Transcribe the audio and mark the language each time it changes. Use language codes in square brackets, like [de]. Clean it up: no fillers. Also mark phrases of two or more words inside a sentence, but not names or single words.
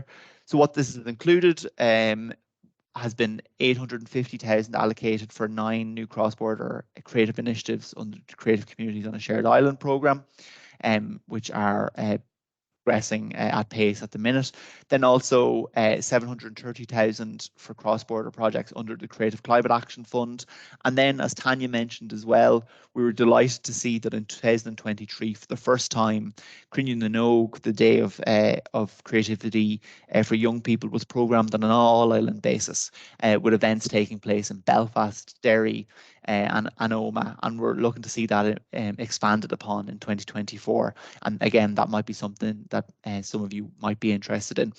[en] So what this has included has been 850,000 allocated for 9 new cross-border creative initiatives under the Creative Communities on a Shared Island programme, which are progressing at pace at the minute. Then also 730,000 for cross-border projects under the Creative Climate Action Fund. And then, as Tanya mentioned as well, we were delighted to see that in 2023, for the first time, Crinne na nÓg, the Day of Creativity for Young People, was programmed on an all-island basis, with events taking place in Belfast, Derry, and Omagh, and we're looking to see that expanded upon in 2024. And again, that might be something that some of you might be interested in.